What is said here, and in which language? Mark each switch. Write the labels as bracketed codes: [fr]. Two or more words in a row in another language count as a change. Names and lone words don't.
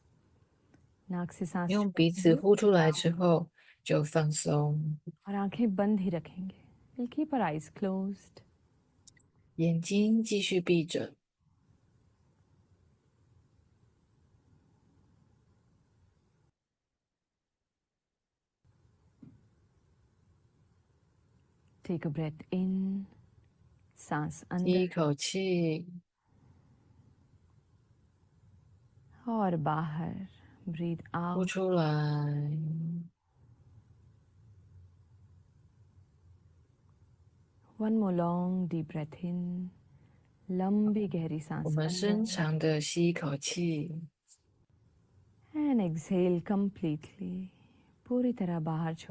[hi] नाक से सांस [zh] 用鼻子呼出来之后就放松， [hi] और आंखें बंद ही रखेंगे. [en] We'll keep our eyes closed. [zh] 眼睛继续闭着。 [en] Take a breath in. [hi] सांस [zh] 吸一 [hi] अंदर [zh] 口气， [hi] और बाहर. [en] Breathe [zh] 呼 [en] out. [zh] 出来。 [en] One more long deep breath in. [hi] लंबी गहरी [zh] 我 [hi] सांस [zh] 们深 [hi] अंदर. [zh] 长的吸一口气， [en] And exhale completely. [hi] पूरी तरह बाहर छोड़.